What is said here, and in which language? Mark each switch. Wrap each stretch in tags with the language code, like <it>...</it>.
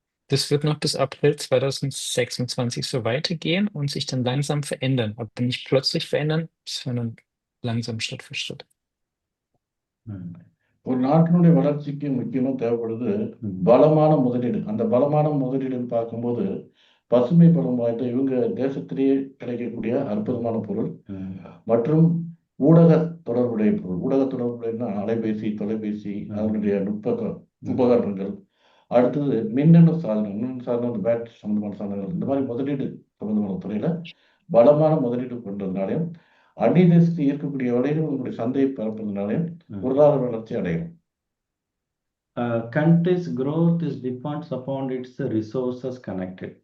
<de>Das wird noch bis April 2026 so weitergehen und sich dann langsam verändern. Aber nicht plötzlich verändern, sondern langsam Schritt für Schritt.</de> <ta>ஒரு நாட்டினுடைய வளர்ச்சிக்கு முக்கியமா தேவைப்படுது பலமான முதலீடு. அந்த பலமான முதலீடுன்னு பார்க்கும்போது பசுமை பலம் வாய்ந்த இவங்க தேசத்திலேயே கிடைக்கக்கூடிய அற்புதமான பொருள் மற்றும் ஊடக தொடர்புடைய பொருள். ஊடக தொடர்புடையனா அலைபேசி, தொலைபேசி, அதனுடைய உபகரணங்கள். அடுத்தது மின்னணு சாதனம், பேட்டரி சம்பந்தமான சாதனங்கள். இந்த மாதிரி முதலீடு சம்பந்தமான துறையில பலமான முதலீடு கொண்டதுனாலையும் அந்நிய தேசத்தை ஈர்க்கக்கூடிய வகையில் உங்களுடைய சந்தையை பரப்புறதுனாலையும் பொருளாதார வளர்ச்சி அடையும்.</ta> <en>Country's growth is depends upon its resources connected.</en>